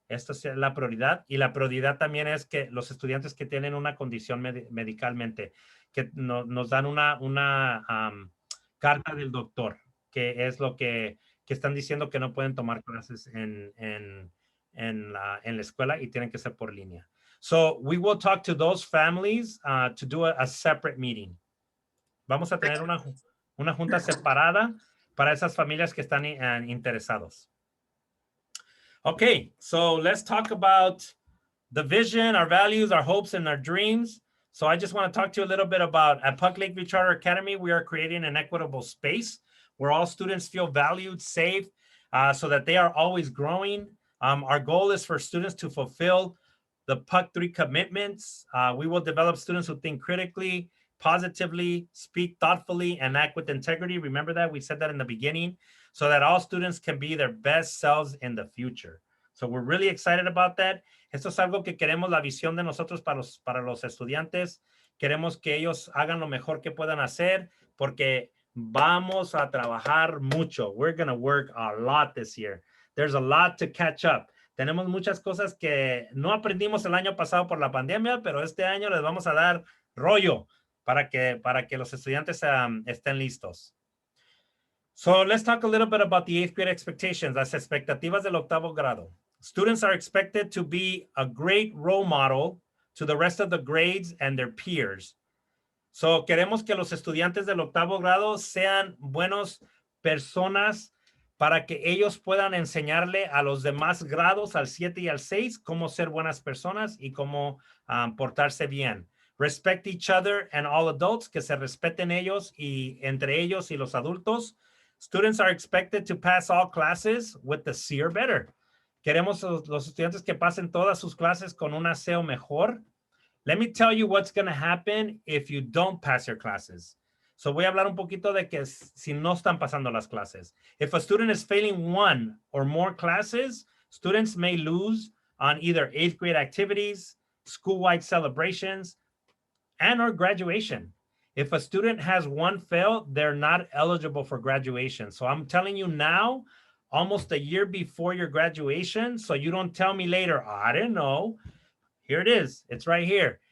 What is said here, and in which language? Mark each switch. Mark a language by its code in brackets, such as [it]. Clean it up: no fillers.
[es] Esta es la prioridad. Y la prioridad también es que los estudiantes que tienen una condición medicalmente, que nos dan una carta del doctor, que es lo que están diciendo que no pueden tomar clases en la escuela y tienen que ser por línea. [en] So we will talk to those families to do a separate meeting. [es] Vamos a tener una junta separada para esas familias que están interesados. [en] Okay, so let's talk about the vision, our values, our hopes, and our dreams. So I just want to talk to you a little bit about at PUC Lakeview Charter Academy, we are creating an equitable space where all students feel valued, safe, so that they are always growing. Our goal is for students to fulfill the PUC 3 commitments. We will develop students who think critically, positively, speak thoughtfully, and act with integrity. Remember that? We said that in the beginning, so that all students can be their best selves in the future. So we're really excited about that. [es] Esto es algo que queremos, la visión de nosotros para los estudiantes. Queremos que ellos hagan lo mejor que puedan hacer porque vamos a trabajar mucho. [en] We're going to work a lot this year. There's a lot to catch up. [es] Tenemos muchas cosas que no aprendimos el año pasado por la pandemia, pero este año les vamos a dar rollo para que los estudiantes estén listos. [en] So let's talk a little bit about the 8th grade expectations, [es] las expectativas del 8º grado. [en] Students are expected to be a great role model to the rest of the grades and their peers. [es] So queremos que los estudiantes del 8º grado sean buenos personas para que ellos puedan enseñarle a los demás grados, al 7 y al 6, cómo ser buenas personas y cómo portarse bien. [en] Respect each other and all adults, [es] que se respeten ellos y entre ellos y los adultos. [en] Students are expected to pass all classes with the C or better. [es] Queremos los estudiantes que pasen todas sus clases con un C o mejor. [en] Let me tell you what's going to happen if you don't pass your classes. [es] So voy a hablar un poquito de que si no están pasando las clases. [en] If a student is failing one or more classes, students may lose on either 8th grade activities, school-wide celebrations, and or graduation. If a student has one fail, they're not eligible for graduation. So I'm telling you now, almost a year before your graduation, so you don't tell me later, oh, I didn't know. Here it is. It's right here.